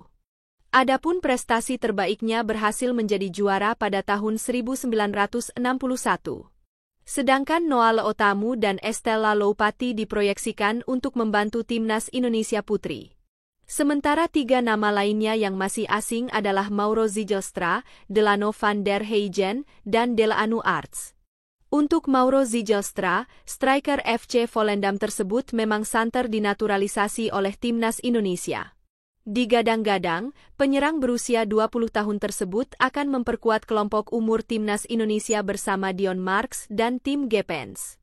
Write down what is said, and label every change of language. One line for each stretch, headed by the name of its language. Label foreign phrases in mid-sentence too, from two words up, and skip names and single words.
Indonesian: Adapun prestasi terbaiknya berhasil menjadi juara pada tahun 1961. Sedangkan Noah Leotamu dan Estella Loupati diproyeksikan untuk membantu timnas Indonesia Putri. Sementara 3 nama lainnya yang masih asing adalah Mauro Zijlstra, Delano van der Heijden, dan Deleanu Arts. Untuk Mauro Zijlstra, striker FC Volendam tersebut memang santer dinaturalisasi oleh timnas Indonesia. Digadang-gadang, penyerang berusia 20 tahun tersebut akan memperkuat kelompok umur timnas Indonesia bersama Dion Marks dan Tim Gepens.